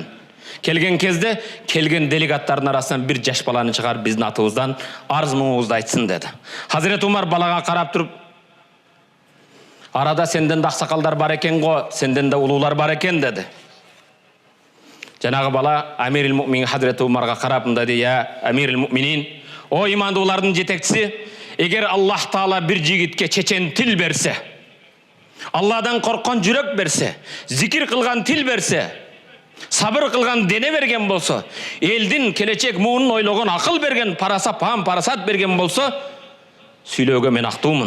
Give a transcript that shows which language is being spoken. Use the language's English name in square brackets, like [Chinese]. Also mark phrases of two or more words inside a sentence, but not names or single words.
[Kyrgyz] Келген кезде, келген делегаттардын арасынан бир жаш баланы чыгарып, биздин атыбыздан арыз муңубузду айтсын деди. Хазирети Умар балага карап туруп: "Арада сенден да аксакалдар бар экен го, сенден да улуулар бар экен" деди. Жанагы бала Амирил Муъминин Хазирети Умарга карап мындай деди: [Arabic] "يا أمير المؤمنين, [Kyrgyz] о имандуулардын жетекчиси, эгер Аллах Таала бир жигитке чечен тил берсе, Алладан корккон жүрөк берсе, зикир кылган тил берсе, сабыр кылган дене берген болсо, элдин келечек муунун ойлогон акыл берген, парасат берген болсо, сүйлөөгө мен актуумун.